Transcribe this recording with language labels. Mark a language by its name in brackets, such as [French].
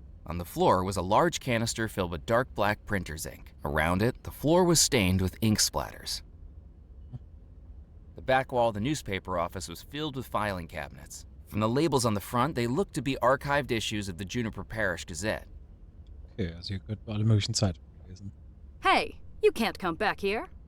[English] On the floor was a large canister filled with dark black printer's ink. Around it, the floor was stained with ink splatters. The back wall of the newspaper office was filled with filing cabinets. From the labels on the front, they looked to be archived issues of the Juniper Parish Gazette. [German] Okay, also hier könnten alle möglichen Zeitungen lesen. [English] Hey, you can't come back here.